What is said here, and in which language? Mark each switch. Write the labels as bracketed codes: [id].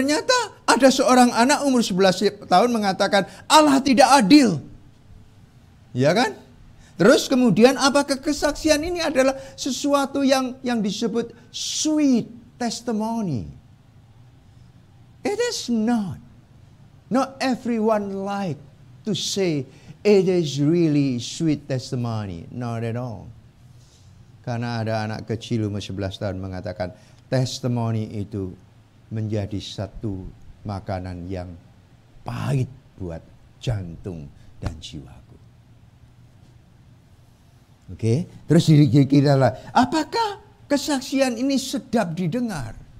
[id] Ternyata ada seorang anak umur 11 tahun mengatakan Allah tidak adil. Ya kan? Terus kemudian apakah kesaksian ini adalah sesuatu yang disebut [en] sweet testimony? It is not. Not everyone like to say it is really sweet testimony. Not at all. [id] Karena ada anak kecil umur 11 tahun mengatakan testimoni itu menjadi satu makanan yang pahit buat jantung dan jiwaku. Oke, terus kita lah, apakah kesaksian ini sedap didengar?